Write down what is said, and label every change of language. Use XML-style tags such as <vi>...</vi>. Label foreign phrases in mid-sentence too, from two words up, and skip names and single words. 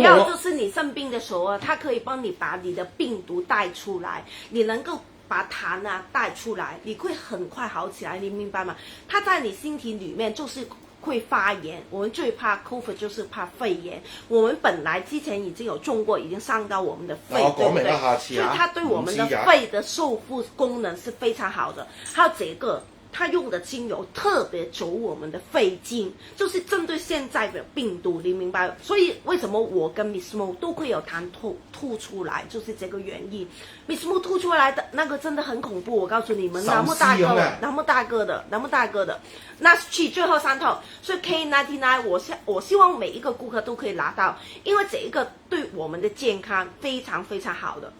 <zh>主要就是你生病的時候啊，它可以幫你把你的病毒帶出來，你能夠把痰啊帶出來，你會很快好起來，你明白嗎？它在你身體裡面就是會發炎，我們最怕 COVID 就是怕肺炎。我們本來之前已經有中過，已經傷到我們的肺，對不對？所以它對我們的肺的修復功能是非常好的。還有這個。它用的精油特别走我们的肺经，就是针对现在的病毒，你明白？所以为什么我跟 Miss Mo 都会有痰吐出来，就是这个原因。Miss Mo 吐出来的那个真的很恐怖，我告诉你们，那么大个，那么大个的，那去最后3套，所以 K99 我希望每一个顾客都可以拿到，因为这一个对我们的健康非常非常好的。</zh>